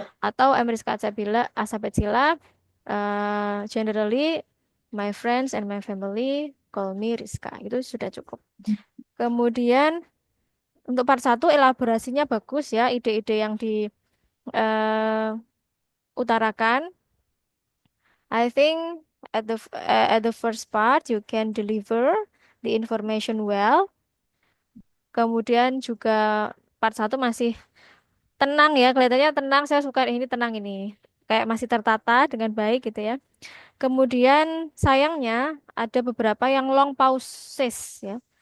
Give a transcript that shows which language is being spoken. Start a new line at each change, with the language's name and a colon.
English: Atau I'm Rizka Sabetsila, generally my friends and my family call me Rizka.
Indonesian: Itu sudah cukup. Kemudian untuk part satu elaborasinya bagus ya, ide-ide yang diutarakan.
English: I think at the first part you can deliver the information well.
Indonesian: Kemudian juga part satu masih tenang ya, kelihatannya tenang. Saya suka ini tenang ini. Kayak masih tertata dengan baik gitu ya. Kemudian sayangnya ada beberapa yang long pauses ya.